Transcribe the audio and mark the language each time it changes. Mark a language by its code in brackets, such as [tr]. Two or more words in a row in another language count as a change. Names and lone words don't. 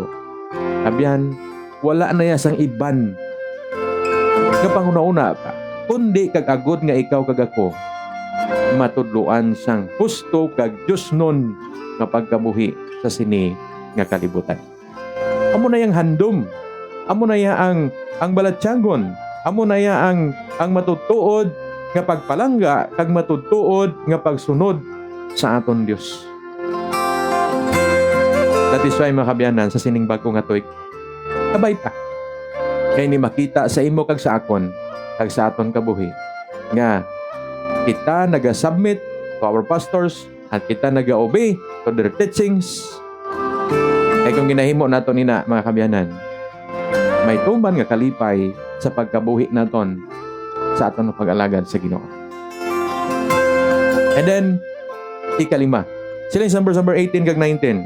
[hil] Kabyan wala na ya sang iban nga panguna-una pa kundi kag agud nga ikaw kag ako matudluan sang husto kag Diosnon nga pagkabuhi sa sini nga kalibutan. Amo na yang handom, amo na ya ang balatsanggon, amo na ya ang matutuod nga pagpalangga kag matutuod nga pagsunod sa aton Dios. [en] That is why [hil] mga kabyanan sa sining bago nga tuig, kabay ta kay ni makita sa imo kag sa akon kag sa aton kabuhi nga kita naga-submit [en] to our pastors [hil] at kita naga-obey [en] to their teachings. [hil] Kaya kung ginahimo nato nina mga kabyanan, may tuman nga kalipay sa pagkabuhi naton sa aton pag-alagad sa Ginoo. [en] And then [hil] ikalima, sila number 18 kag 19.